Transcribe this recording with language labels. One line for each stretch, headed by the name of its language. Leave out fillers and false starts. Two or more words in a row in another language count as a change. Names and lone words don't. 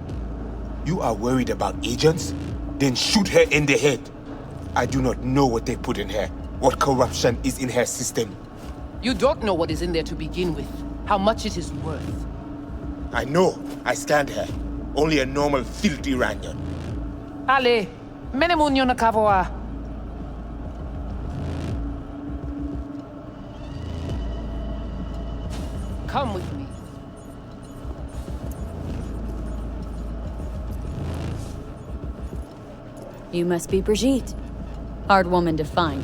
English: You are worried about agents? Then shoot her in the head. I do not know what they put in her, what corruption is in her system. You don't know what is in there to begin with, how much it is worth. I know. I scanned her. only a normal filthy Ranyan. Ale, menemunyo na kavoa. Come with me. You must be Brigitte. Hard woman to find.